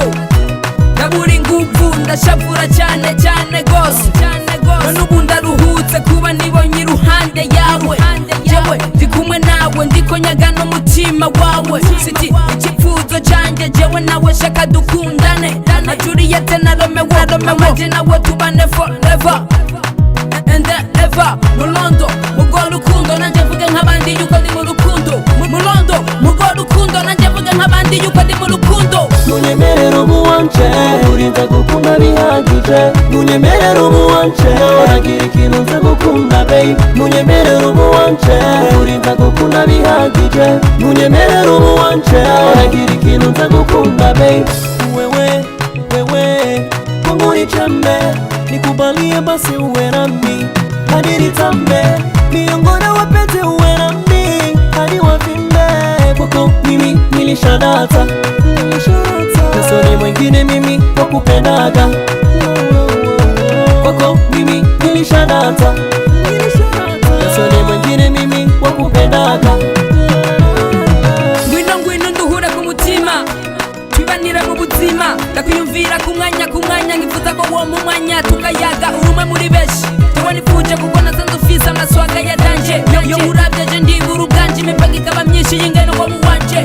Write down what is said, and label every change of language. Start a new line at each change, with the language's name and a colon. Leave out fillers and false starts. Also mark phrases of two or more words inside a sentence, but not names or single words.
Rundi: Ndabura inguvu, ndashavura cyane cyane gose. None ubu ndaruhutse kuba nibonye iruhande yawe. Jewe ndi kumwe nawe, ndikonyaga n'umutima wawe. Siti icyifuzo cyanjye, jewe nawe shaka dukundane. Na Juliette na Romeo, maje nawe tubane
English: forever and ever.
Rundi: Mulondo mugo rukundo, nanje mvuge nk'abandi yuko ndi mu rukundo. Mulondo mugo rukundo, nanje mvuge nk'abandi yuko ndi mu rukundo. Nunyemerere ubu wanje, uri nza gukunda bihagije. Nunyemerere ubu wanje, nagira ikintu nza gukunda babe. Nunyemerere ubu wanje, uri nza gukunda bihagije. Nunyemerere ubu wanje, nagira ikintu nza gukunda babe.
Swahili: Wewe kwangu ni chembe, nikubalie basi uwe nami hadi nitambe. Miongoni mwa wapenzi uwe nami hadi wavimbe. Kwako mimi nilishadata, kasoni mwingine mimi wakupendaga. Kwako mimi nilishadata, kasoni mwingine mimi wakupendaga.
Rundi: Ngwino nduhure ku mutima, twibanira mu buzima. Ndakwiyumvira ku mwanya, nkifuza ko wo mu mwanya tukayaga urumwe muri benshi. Tuba nifuje kuko nasanze ufise amaswaga ya danje. Yo urabye je ndibura ubwanje, imipaka ikaba myinshi y'ingene wo mu wanje.